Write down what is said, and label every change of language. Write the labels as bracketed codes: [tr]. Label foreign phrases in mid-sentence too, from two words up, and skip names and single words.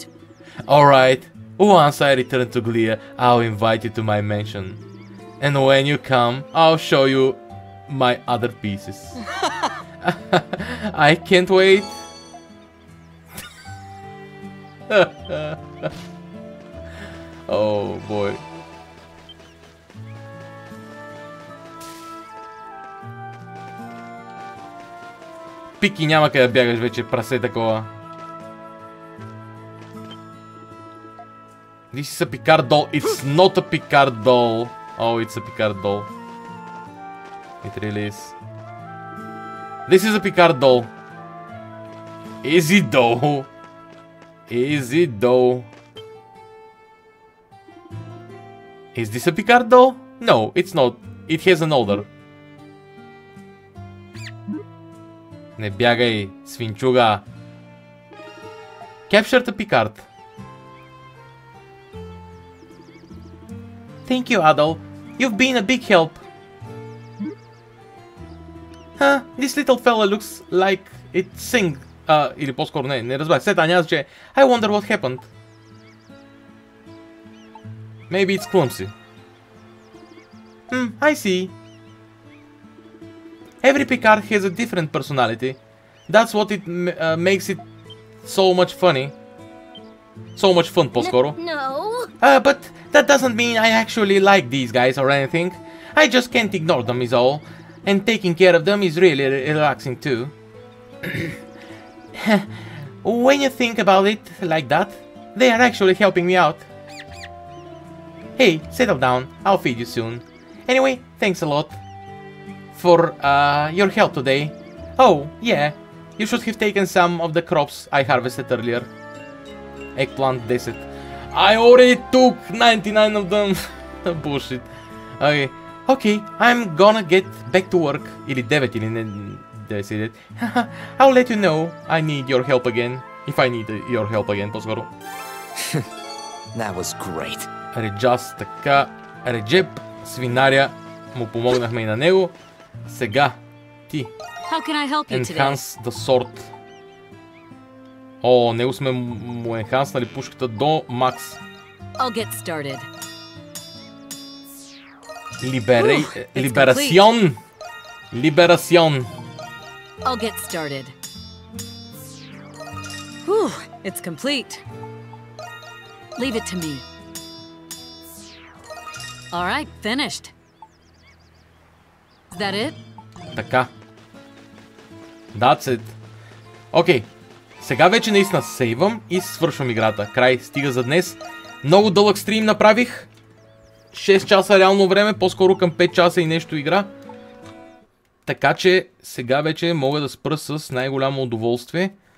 [en] Alright, once I return to Glia, I'll invite you to my mansion. And when you come, I'll show you my other pieces. I can't wait. Oh boy. [bg] Пики, няма къде да бягаш вече, прасе такова. [en] This is a Picard doll. It's not a Picard doll. Oh, it's a Picard doll. It really is. This is a Picard doll. Is it though? Is it though? Is this a Picard doll? No, it's not. It has an odor. [bg] Не бягай, свинчуга. [en] Capture the Picard. Thank you, Adol. You've been a big help. Huh, this little fella looks like it sing. [bg] Или по-скоро не разбрах. След няма че [en] I wonder what happened. Maybe it's clumsy. I see. Every Picard has a different personality. That's what it makes it so much funny. So much fun, [bg] по-скоро. [en] No. But that doesn't mean I actually like these guys or anything. I just can't ignore them is all. And taking care of them is really relaxing too. When you think about it like that, they are actually helping me out. Hey, settle down. I'll feed you soon. Anyway, thanks a lot for your help today. Oh, yeah. You should have taken some of the crops I harvested earlier. Eggplant desert. I already took 99 of them. Bullshit. Okay. Okay, I'm gonna get back to work. [bg] Или 9 или не 10. [en] I'll let you know I need your help again. If I need your help again, [bg] по-скоро. [en] That was great. [bg] Реджас, така. Реджеп, свинаря. Му помогнахме и на него. Сега, ти. [en] How can I help you today? Enhance the sword. [bg] О, него сме му енханснали пушката до макс. [en] I'll get started. Либерасион! Либерасион! I'll get started. Whew, it's complete. Leave it to me. Alright, finished. Is that it? Така. That's it. [bg] Окей. Сега вече наистина сейвам и свършвам играта. Край, стига за днес. Много дълъг стрим направих. 6 часа реално време, по-скоро към 5 часа и нещо игра. Така че сега вече мога да спра с най-голямо удоволствие.